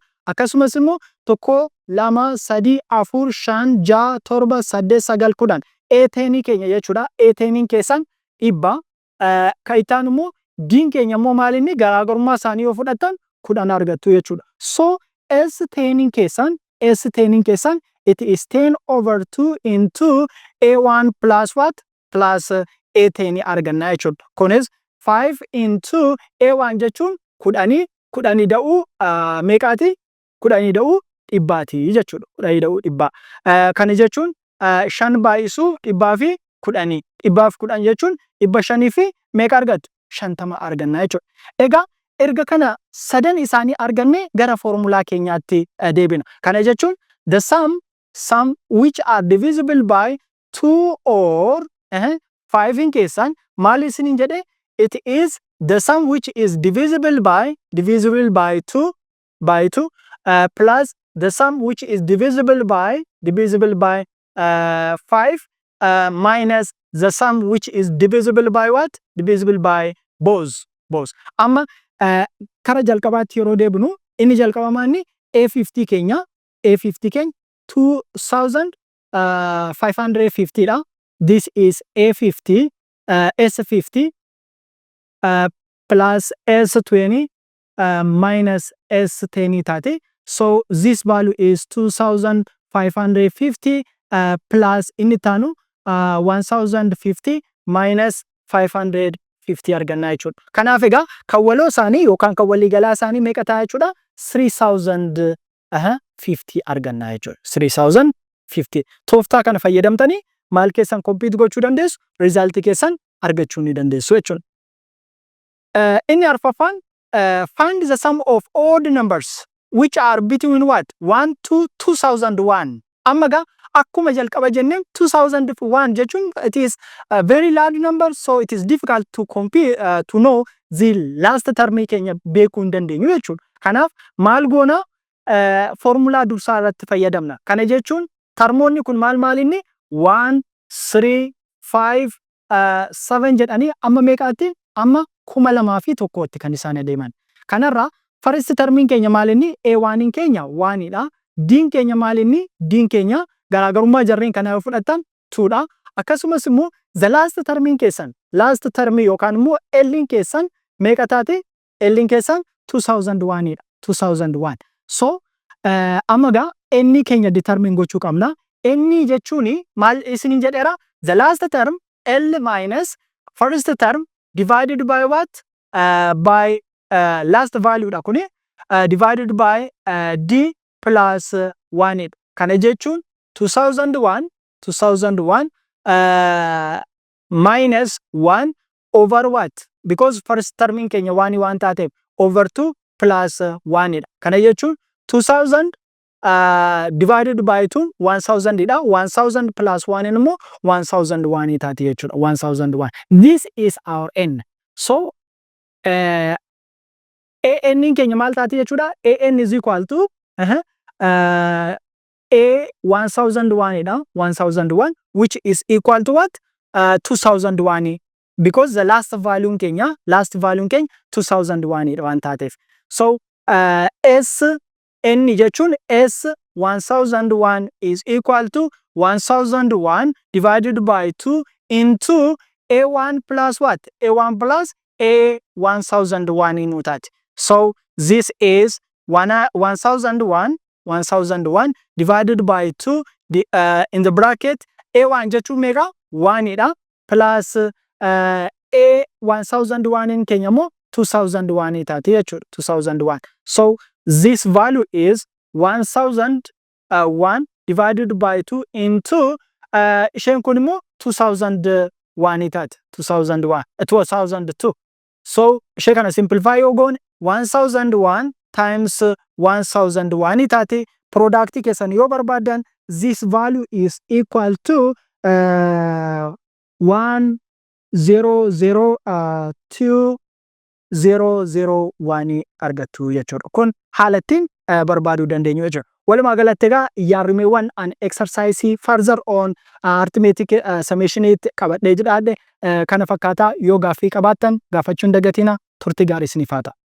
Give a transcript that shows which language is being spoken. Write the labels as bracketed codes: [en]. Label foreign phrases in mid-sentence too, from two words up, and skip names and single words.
[om] Akkasumas immoo 1 2 3 4 5 6 7 8 9 10 A10 keenya jechuudha. A10 keessan 100 kan itti aanu immoo D keenya immoo maal inni garaagarummaa isaanii yoo fudhatan 10 argattu jechuudha. [en] So S10 keessan it is 10 over 2 into A1 plus what? [om] Plus A10 arganna jechuudha. Kunis 5 into A1 jechuun 10 da'uu meeqaati? 10 da'uu dhibbaati jechuudha. 10 ida'uu dhibbaa. Kana jechuun 5 baay'isuu dhibbaa fi 10. Dhibbaaf 10 jechuun 500 fi meeqa argattu? 50 arganna jechuudha. Egaa erga kana sadan isaanii arganne gara foormulaa keenyaatti deebina. Kana jechuun [en] the sum which are divisible by 2 or 5 [om] in keessan maal isiniin jedhe? [en] It is the sum which is divisible by 2 plus the sum which is divisible by 5 minus the sum which is divisible by what? Divisible by both. [om] Amma kara jalqabaatti yeroo deebinu inni jalqabamaa inni A50 keenya 2550 dha. [en] This is A50 S50 plus S20 minus S10 taate. So this value is 2550 plus [om] inni taanu [en] 1050 minus 550 [om] arganna jechuudha. Kanaaf egaa kan waloo isaanii yookaan kan waliigalaa isaanii meeqa ta'a jechuudha? 3050 arganna jechuudha. 3050. Tooftaa kana fayyadamtanii maal keessan kompiit gochuu dandeessu? Riizaaltii keessan argachuu ni dandeessu jechuudha. Inni arfaffaan [en] find the sum of odd numbers which are between what? 1 to 2001. [om] Amma gaa akkuma jalqaba jenneen 2001 jechuun [en] it is a very large number, so it is difficult to compare to know the last term [om] keenya beekuu hin dandeenyu jechuudha. Kanaaf maal goona? Formulaa dursaa irratti fayyadamna. Kana jechuun termoonni kun maal inni 1 3 5 7 jedhanii amma meeqaatti? Amma 2001tti kan isaan adeeman. Kanarraa first termiin keenya maal inni? A1 keenya 1 dha. Diin keenya maal inni? Diin keenya garaagarummaa jarreen kana yoo fudhattan 2 dha. Akkasumas immoo [en] the last [om] termiin keessan last termii yookaan immoo L keessan meeqa taate? L keessan 2001 dha. 2001. So amma gaa inni keenya determine gochuu qabna. Inni jechuun maal isiniin jedheera? [en] The last term L minus first term divided by what? By last value [om] dha kuni [en] divided by D plus 1. [om] Kana jechuun [en] 2001 minus 1 over what? Because first term [om] in keenya [en] 1 taate over 2 plus 1. [om] Kana jechuun 2000 divided by 2 1000 dha. 1000 plus 1 immoo 1001 taate jechuudha. 1001. [en] This is our n. So AN [om] keenya maal taate jechuudha? [en] AN is equal to A1001 dha. 1001 which is equal to what? 2001 because the last value [om] keenya 2001 dha waan taateef. [en] So S N jechuun S 1001 is equal to 1001 divided by 2 into A1 plus what? A1 plus A1001 in that. So this is 1001 divided by 2 in the bracket A1 [om] jechuun meeqa? 1 dha plus A1001 in keenya immoo 2001 taate jechuudha. 2001. [en] So this value is 1001 divided by 2 into [om] isheen kun immoo 2001 taate. [en] 2002. [om] So ishee kana simplify yoo goone 1001 times 1001 taate. Product keessan yoo barbaadan [en] this value is equal to [om] 100,201 argattu jechuudha. Kun haalattiin barbaaduu dandeenyu jechuudha. Walumaa galatti egaa yaarrimeewwan [en] an exercise further on arithmetic summation [om] qabadhee jiraadhe kana fakkaataa yoo gaaffii qabaattan gaafachuun dagatina turtii gaarii isiniif haa ta'u.